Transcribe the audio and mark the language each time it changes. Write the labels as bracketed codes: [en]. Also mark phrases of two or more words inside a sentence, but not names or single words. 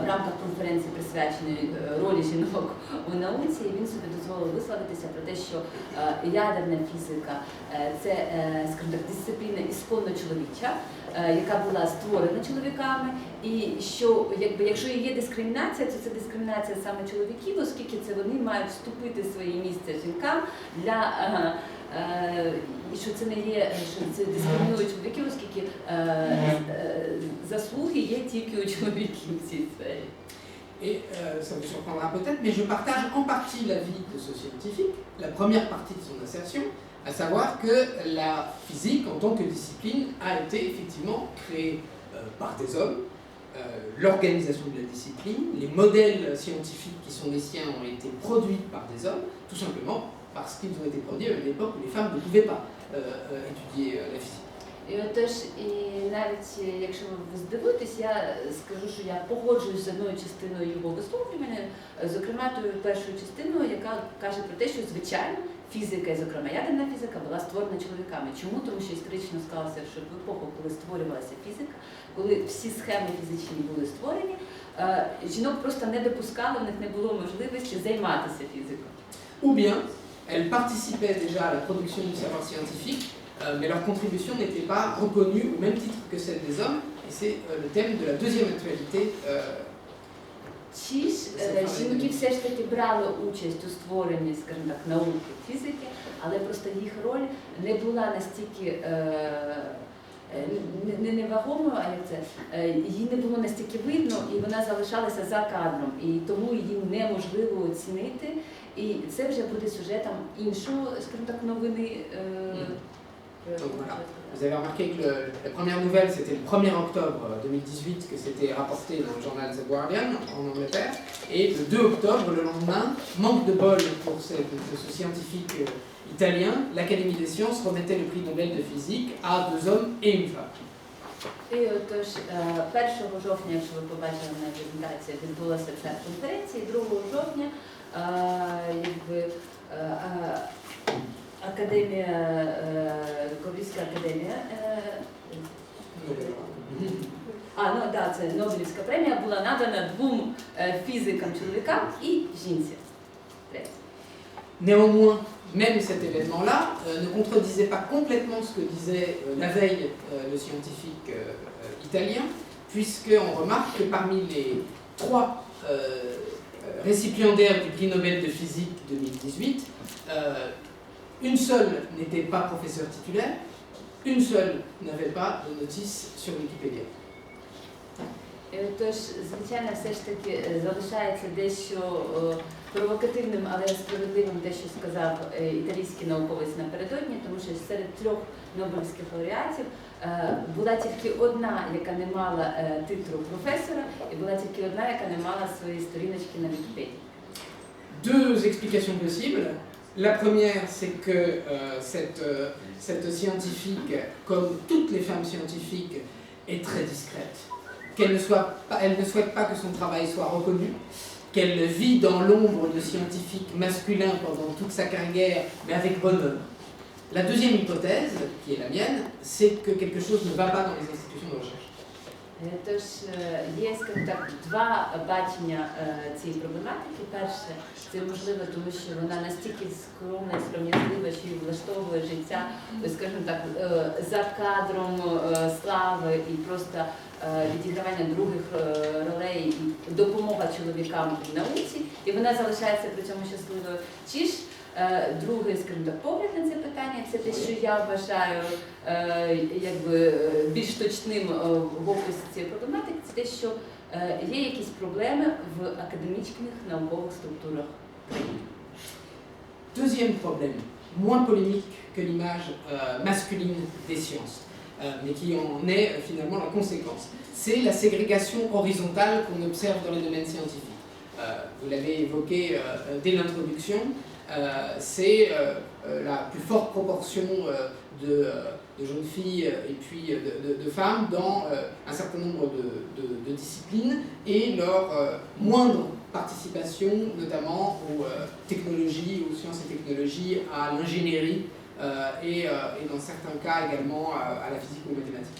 [uk] рамках конференції, присвяченої ролі жінок у науці, і він собі дозволив висловитися про те, що ядерна фізика – це, скажімо так, дисципліна ісконно чоловіча, яка була створена чоловіками, і що, якщо є дискримінація, то це дискримінація саме чоловіків, оскільки це вони мають вступити в своє місце жінкам для і що це не є, що це дискримінує чоловіків, оскільки заслуги є тільки у чоловіків в цій сфері. [fr] Et ça vous surprendra peut-être, mais je partage en partie l'avis de ce scientifique, la première partie de son assertion, à savoir que la physique en tant que discipline a été effectivement créée par des hommes. L'organisation de la discipline, les modèles scientifiques qui sont les siens ont été produits par des hommes, tout simplement parce qu'ils ont été produits à une époque où les femmes ne pouvaient pas étudier la physique. [uk] І отож, і навіть якщо ви здивуєтесь, я скажу, що я погоджуюсь з одною частиною його висловлювання, зокрема тою першою частиною, яка каже про те, що звичайно фізика, і зокрема ядерна фізика, була створена чоловіками. Чому? Тому що історично склалося, що в епоху, коли створювалася фізика, коли всі схеми фізичні були створені, жінок просто не допускали, в них не було можливості займатися фізикою. [fr] Ou bien, elles participaient déjà à la production du savoir scientifique, mais leur contribution n'était pas reconnue au même titre que celle des hommes, et c'est le thème de la deuxième actualité. [uk] Чи ж жінки все ж таки брали участь у створенні, скажімо так, науки, фізики, але просто їх роль не була настільки не невагомою, а як це, її не було настільки видно, і вона залишалася за кадром, і тому її неможливо оцінити, і це вже буде сюжетом іншого, скажімо так, новини [fr] Donc voilà. Vous avez remarqué que la première nouvelle, c'était le 1er octobre 2018, que c'était rapporté dans le journal The Guardian en Angleterre. Et le 2 octobre, le lendemain, manque de bol pour ce scientifique italien, l'Académie des sciences remettait le prix Nobel de physique à 2 hommes et une femme. [uk] І отож 1 жовтня, якщо ви побачили на презентації, відбулася ця конференція, і 2 жовтня Академія, Королівська академія, це Нобелівська премія була надана 2 фізикам-чоловікам і жінці. [fr] Néanmoins, même cet événement-là ne contredisait pas complètement ce que disait la veille le scientifique italien, puisqu'on remarque que parmi les 3 récipiendaires du prix Nobel de physique 2018, une seule n'était pas professeur titulaire, une seule n'avait pas de notice sur Wikipédia. [uk] Тож, звичайно, все ж таки залишається дещо провокативним, але справедливим те, що сказав італійський науковець напередодні, тому що серед 3 нобелівських лауреатів була тільки одна, яка не мала титру професора, і була тільки одна, яка не мала своєї сторіночки на Вікіпедії. [fr] Deux explications possibles. La première, c'est que cette scientifique, comme toutes les femmes scientifiques, est très discrète. Elle ne souhaite pas que son travail soit reconnu, qu'elle vit dans l'ombre de scientifiques masculins pendant toute sa carrière, mais avec bonheur. La deuxième hypothèse, qui est la mienne, c'est que quelque chose ne va pas dans les institutions de recherche. [uk] Тож є, скажімо так, 2 бачення цієї проблематики. Перше, це можливо, тому що вона настільки скромна і сором'язлива, що її влаштовує життя, скажімо так, за кадром слави і просто відігравання других ролей і допомога чоловікам в науці, і вона залишається при цьому щасливою. Чи ж другий, скажімо так, погляд на це питання, це те, що я вважаю більш точним в описі цієї проблематики, це те, що є якісь проблеми в академічних наукових структурах країни. [fr] Deuxième problème, moins polémique que l'image masculine des sciences, mais qui en est finalement la conséquence. C'est la ségrégation horizontale qu'on observe dans les domaines scientifiques. Vous l'avez évoqué dès l'introduction, c'est la plus forte proportion de jeunes filles et puis de femmes dans un certain nombre de disciplines et leur moindre participation notamment aux technologies, aux sciences et technologies, à l'ingénierie et dans certains cas également à la physique ou aux mathématiques.